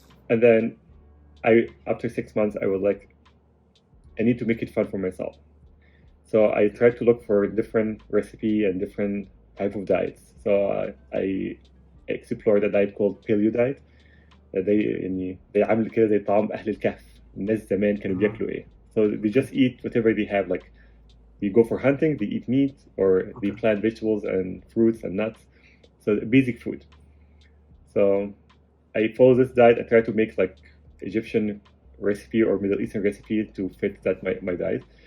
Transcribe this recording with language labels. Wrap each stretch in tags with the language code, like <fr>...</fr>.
<en>And then after 6 months, I was like, I need to make it fun for myself. So I tried to look for different recipe and different type of diets. So I explored a diet called paleo diet.</en> <ar>they عامل كده زي طعام أهل الكهف. الناس زمان كانوا Uh-huh. بياكلوا إيه.</ar> <en>So they just eat whatever they have. Like they go for hunting, they eat meat, or they Okay. plant vegetables and fruits and nuts. So basic food. So I follow this diet. I try to make like Egyptian recipe or Middle Eastern recipe to fit that my diet.</en>